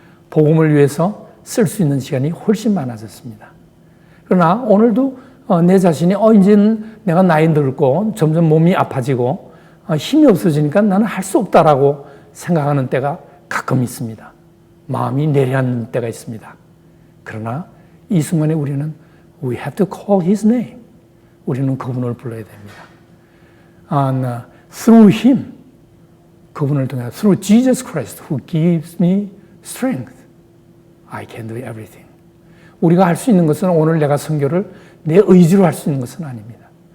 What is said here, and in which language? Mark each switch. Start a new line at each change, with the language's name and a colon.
Korean: 복음을 위해서 쓸 수 있는 시간이 훨씬 많아졌습니다. 그러나 오늘도 내 자신이 이제는 내가 나이 들고 점점 몸이 아파지고 힘이 없어지니까 나는 할 수 없다라고 생각하는 때가 가끔 있습니다. 마음이 내려앉는 때가 있습니다. 그러나 이 순간에 우리는
English: We have to call His name.
Korean: 우리는 그분을 불러야 됩니다.
English: Through Him,
Korean: 그분을 통해
English: Through Jesus Christ who gives me strength, I can do everything.
Korean: 우리가 할 수 있는 것은 오늘 내가 선교를 내 의지로 할 수 있는 것은 아닙니다.